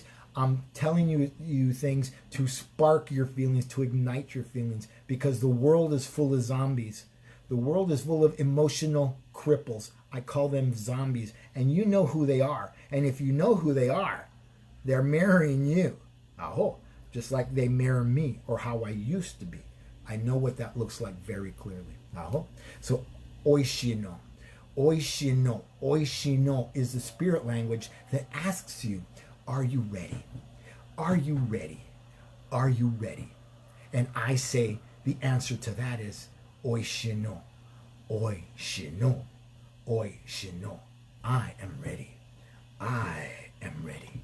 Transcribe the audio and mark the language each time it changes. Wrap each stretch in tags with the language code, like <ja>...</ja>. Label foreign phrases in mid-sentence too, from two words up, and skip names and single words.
<en>I'm telling you things to spark your feelings, to ignite your feelings, because the world is full of zombies. The world is full of emotional cripples. I call them zombies, and you know who they are. And if you know who they are, they're mirroring you. Aho. Just like they mirror me, or how I used to be. I know what that looks like very clearly. Aho. So, oishino. Oishino. Oishino is the spirit language that asks you, are you ready? Are you ready? Are you ready? And I say the answer to that is oishino. Oishino. Oishino. I am ready. I am ready.</en>